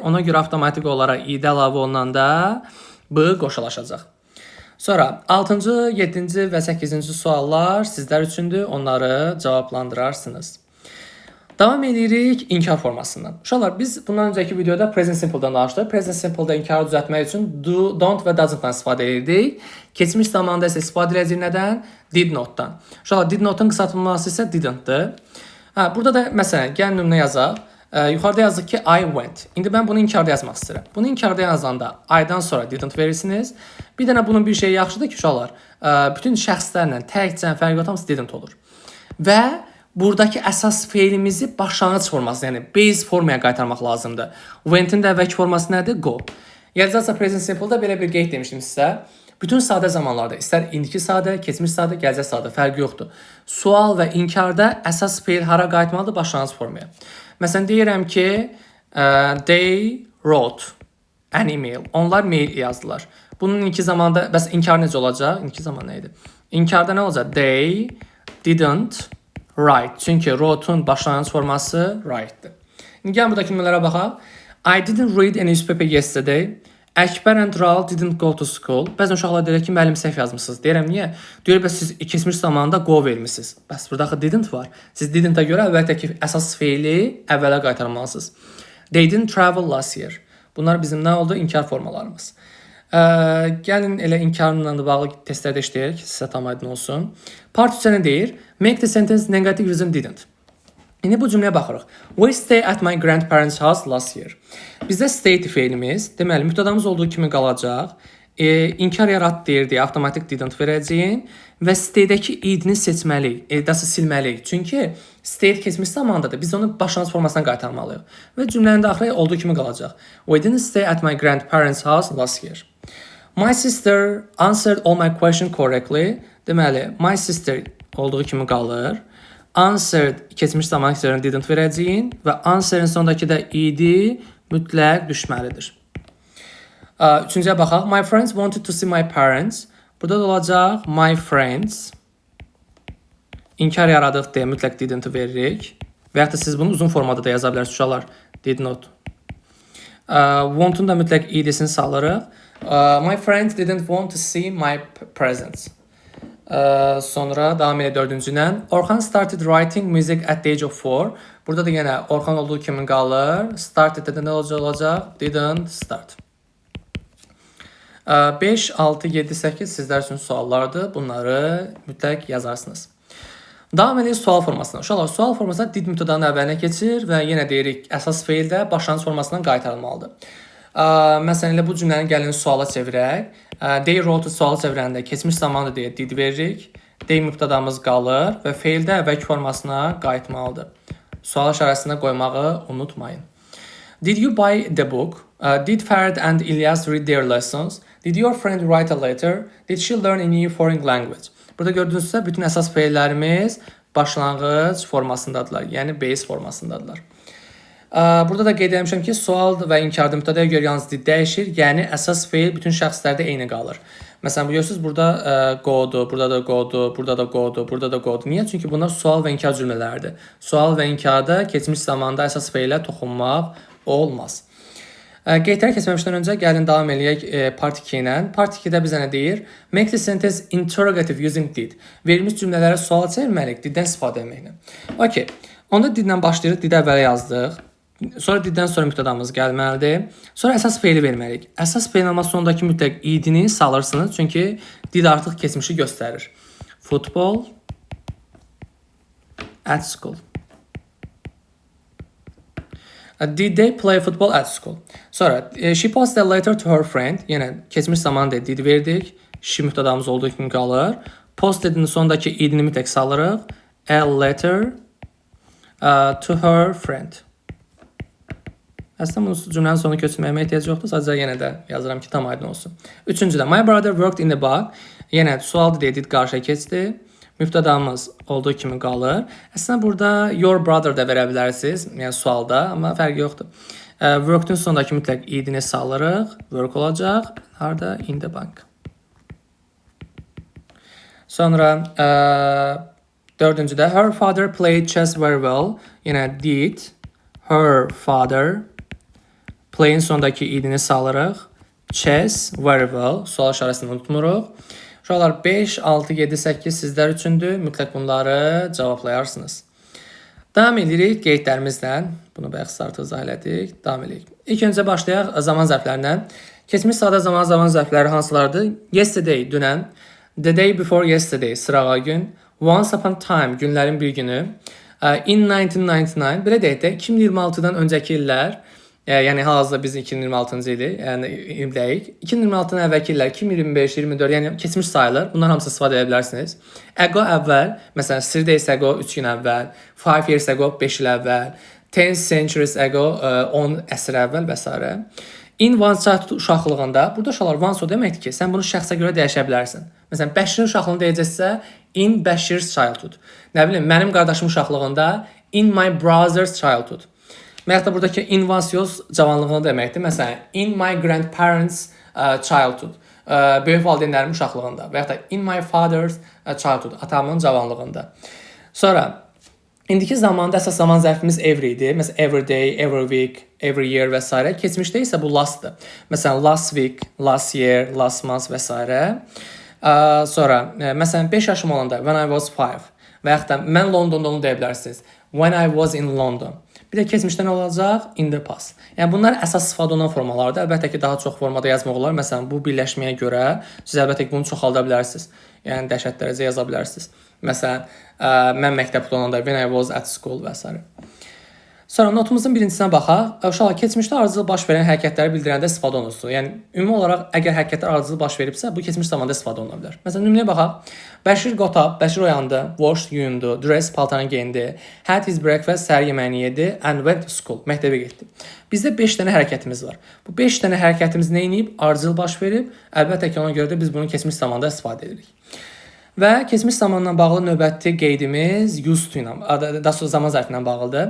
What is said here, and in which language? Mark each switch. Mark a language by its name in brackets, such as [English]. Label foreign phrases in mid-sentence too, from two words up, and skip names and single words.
[Azerbaijani] Ona görə avtomatik olaraq id əlavə olunanda b qoşulaşacaq. Sonra 6-cı, 7-ci və 8-ci suallar sizlər üçündür. Onları cavablandırarsınız. Davam edirik inkar formasından. Uşaqlar, biz bundan öncəki videoda [English] present simple- [Azerbaijani] dan danışdıq. [English] Present simple- [Azerbaijani] da inkarı düzəltmək üçün do, don't və doesn't-dan istifadə edirdik. Keçmiş zamanda isə istifadə edəcəyik nədən? [English] Did not-dan. [Azerbaijani] Uşaqlar, [English] did not- [Azerbaijani] un qısaltılması isə didn't-dır. Burada da məsələn, gəlin nümunə yazaq. Yuxarıda yazdıq ki, [English] I went. [Azerbaijani] İndi mən bunu inkarda yazmaq istəyirəm. Bunu inkarda yazanda I-dan sonra didn't verirsiniz. Bir dənə bunun bir şeyi yaxşıdır ki, uşaqlar, bütün şəxslərlə təkcə fərq yox, hamısı didn't olur. Və buradakı əsas feilimizi başlanğıc forması, yəni base formaya qaytarmaq lazımdır. Went-in də əvvəlki forması nədir? Go. Gələcəksə [English] present simple- [Azerbaijani] da belə bir qeyd demişdim sizə. Bütün sadə zamanlarda, istər indiki sadə, keçmiş sadə, gələcək sadə, fərqi yoxdur. Sual və inkarda əsas feil hara qayıtmalıdır? Başlanğıc formaya. Məsələn, deyirəm ki, [English] they wrote an email. [Azerbaijani] Onlar mail yazdılar. Bunun indiki zamanda, bəs inkar necə olacaq? İndiki zaman nə idi? İnkarda nə olacaq? [English] They didn't write. [Azerbaijani] Çünki wrote-un başlanğıc forması write-dir. İndi gəlin buradakı nümunələrə baxaq. [English] I didn't read a newspaper yesterday. Əkbər and Raul didn't go to school. [Azerbaijani] Bəzən uşaqlar deyir ki, müəllim səhv yazmısınız. Deyirəm, niyə? Deyir, bəs siz keçmiş zamanda go vermisiniz. Bəs burada didn't var. Siz didn't-a görə əvvəlki əsas feili əvvələ qaytarmalısınız. [English] They didn't travel last year. [Azerbaijani] Bunlar bizim nə oldu? İnkar formalarımız. Gəlin elə inkarla bağlı testlərdə işləyək, sizə tam aydın olsun. Part 3-ə nə deyir? [English] Make the sentence negative using didn't. [Azerbaijani] İndi bu cümləyə baxırıq. [English] We stay at my grandparents' house last year. [Azerbaijani] Bizdə stayed feilimiz, deməli, mübtədamız olduğu kimi qalacaq. İnkar yarat deyirdi, avtomatik didn't verəcəyin və stay-dəki id-ni seçməliyik, dası silməliyik. Çünki stay keçmiş zamandadır. Biz onu başlanğıc formasına qaytarmalıyıq. Və cümlənin daxili olduğu kimi qalacaq. [English] We didn't stay at my grandparents' house last year. My sister answered all my questions correctly. [Azerbaijani] Deməli, [English] my sister [Azerbaijani] olduğu kimi qalır. Answered keçmiş zaman üzərində didn't verəcəyin və answerin sonundakı da id mütləq düşməlidir. Üçüncüyə baxaq. [English] My friends wanted to see my parents. [Azerbaijani] Burada da olacaq [English] my friends. [Azerbaijani] İnkar yaradıq deyə mütləq didn't veririk. Və yaxud da siz bunu uzun formada da yaza bilərsiniz uşaqlar. [English] Did not. [Azerbaijani] Want-un da mütləq id-sini salırıq. [English] My friends didn't want to see my presents. [Azerbaijani] Sonra davam edə dördüncülə. [English] Orxan started writing music at the age of 4. [Azerbaijani] Burada da yenə Orxan olduğu kimi qalır. Started də nə olacaq? [English] Didn't start. [Azerbaijani] 5, 6, 7, 8 sizlər üçün suallardır. Bunları mütləq yazarsınız. Davam edir sual formasına. Uşaqlar, sual formasına did mübtədanın əvvəlinə keçir və yenə deyirik, əsas feil də başlanğıc formasından qaytarılmalıdır. Məsələn, elə bu cümləni gəlin suala çevirək. [English] They wrote [Azerbaijani] sualı çevirəndə keçmiş zamanı deyə did veririk. They mübtədamız qalır və feil də əvvəlki formasına qayıtmalıdır. Sual işarəsində qoymağı unutmayın. [English] Did you buy the book? Did Fərid and İlyas read their lessons? Did your friend write a letter? Did she learn a new foreign language? [Azerbaijani] Burada gördüyünüzsə bütün əsas feillərimiz başlanğıc formasındadılar, yəni base formasındadılar. Burada da qeyd etmişəm ki, sual və inkarda mübtədəyə görə yalnız did dəyişir, yəni əsas feil bütün şəxslərdə eyni qalır. Məsələn, bilirsiniz, burada go-dur, burada da go-dur, burada da go-dur, burada da go-dur. Niyə? Çünki bunlar sual və inkar cümlələrdir. Sual və inkarda keçmiş zamanda əsas feilə toxunmaq olmaz. Qeydləri keçməmişdən öncə gəlin davam eləyək part 2 ilə. Part 2-də bizə nə deyir? [English] Make the sentence interrogative using did. [Azerbaijani] Verilmiş cümlələrə sual çevirməliyik, diddən istifadə etməklə. Okay. Onda diddən başlayırıq, did əvvələ yazdıq. Sonra diddən sonra mübtədamız gəlməlidir. Sonra əsas feili verməliyik. Əsas feilin olması sonundakı mütləq id-ni salırsınız. Çünki did artıq keçmişi göstərir. [English] Football at school. Did they play football at school? Sonra she posted a letter to her friend. [Azerbaijani] Yenə keçmiş zamanı da did verdik. She mübtədamız olduğu kimi qalır. Postedin sonundakı id-ni mütləq salırıq. [English] A letter to her friend. [Azerbaijani] Əslində bunu cümlənin sonuna köçürməyimə ehtiyac yoxdur. Sadəcə yenə də yazıram ki, tam aydın olsun. Üçüncüdə, [English] my brother worked in the bar. [Azerbaijani] Yenə sualdır deyə did qarşıya keçdi. Mübtədamız olduğu kimi qalır. Əslində burada [English] your brother [Azerbaijani] da verə bilərsiniz. Yəni sualda, amma fərqi yoxdur. Work'un sonundakı mütləq id-ni salırıq. Work olacaq. Harda? [English] In the bank. [Azerbaijani] Sonra dördüncüdə, [English] her father played chess very well. Yenə did. Her father. [Azerbaijani] Play'in sonundakı id-ni salırıq. [English] Chess very well. [Azerbaijani] Sual işarəsini unutmuruq. Uşaqlar 5, 6, 7, 8 sizlər üçündür. Mütləq bunları cavablayarsınız. Davam edirik qeydlərimizlə. Bunu bayaq artıq izah elədik. Davam edirik. İlk öncə başlayaq zaman zərflərindən. Keçmiş sadə zaman zərfləri hansılardır? Yesterday, dünən. [English] The day before yesterday, [Azerbaijani] sırağa gün. [English] Once upon a time, [Azerbaijani] günlərin bir günü. In 1999, belə deyək də 2026-dan öncəki illər, yəni hal-hazırda biz 2026-cı ili, yəniildəyik. 2026-dan əvvəlki illər 2025, 24, yəni keçmiş sayılır. Bunlar hamısı istifadə edə bilərsiniz. Ago əvvəl, məsələn [English] 3 days ago [Azerbaijani] 3 gün əvvəl, [English] 5 years ago [Azerbaijani] 5 il əvvəl, [English] 10 centuries ago [Azerbaijani] 10 əsr əvvəl və s. [English] In one's childhood [Azerbaijani] uşaqlığında, burada uşaqlar once o deməkdir ki, sən bunu şəxsə görə dəyişə bilərsən. Məsələn, Bəşirin uşaqlığını deyəcəksə, [English] in Bəşir's childhood. [Azerbaijani] Nə bilim, mənim qardaşım uşaqlığında, [English] in my brother's childhood. [Azerbaijani] Və yaxud da buradakı [English] in one's [Azerbaijani] yox cavanlığını deməkdir. Məsələn, [English] in my grandparents' childhood. [Azerbaijani] Böyük valideynlərimin uşaqlığında. Və yaxud da [English] in my father's childhood. [Azerbaijani] Atamın cavanlığında. Sonra, indiki zamanda əsas zaman zərfimiz every idi. Məsələn, [English] every day, every week, every year [Azerbaijani] və s. Keçmişdə isə bu lastdır. Məsələn, [English] last week, last year, last month [Azerbaijani] və s. Sonra, məsələn, 5 yaşım olanda, [English] when I was 5 [Azerbaijani] və yaxud da mən Londonda onu deyə bilərsiniz. [English] When I was in London. [Azerbaijani] Bir də keçmişdə nə olacaq? [English] In the past. [Azerbaijani] Yəni, bunlar əsas istifadə olunan formalardır. Əlbəttə ki, daha çox formada yazmaq olar. Məsələn, bu birləşməyə görə siz əlbəttə ki, bunu çoxalda bilərsiniz. Yəni, dəhşət dərəcə yaza bilərsiniz. Məsələn, mən məktəbdə olanda, [English] when I was at school [Azerbaijani] və s. Sonra notumuzun birincisinə baxaq. Uşaqlar, keçmişdə ardıcıl baş verən hərəkətləri bildirəndə istifadə olunur. Yəni, ümumi olaraq, əgər hərəkətlər ardıcıl baş veribsə, bu keçmiş zamanda istifadə oluna bilər. Məsələn, nümunəyə baxaq. [English] Bəşir got up, [Azerbaijani] Bəşir oyandı, washed, yuyundu, dress, paltarını geyindi, [English] had his breakfast, [Azerbaijani] səhər yeməyini yedi, [English] and went to school, [Azerbaijani] məktəbə getdi. Bizdə 5 dənə hərəkətimiz var. Bu 5 dənə hərəkətimiz nə edib? Ardıcıl baş verib. Əlbəttə ki, ona görə də biz bunu keçmiş zamanda istifadə edirik. Və keçmiş zamanla bağlı növbəti qeydimiz [English] used to [Azerbaijani] ilə, daha sonra zaman zərfi ilə bağlıdır.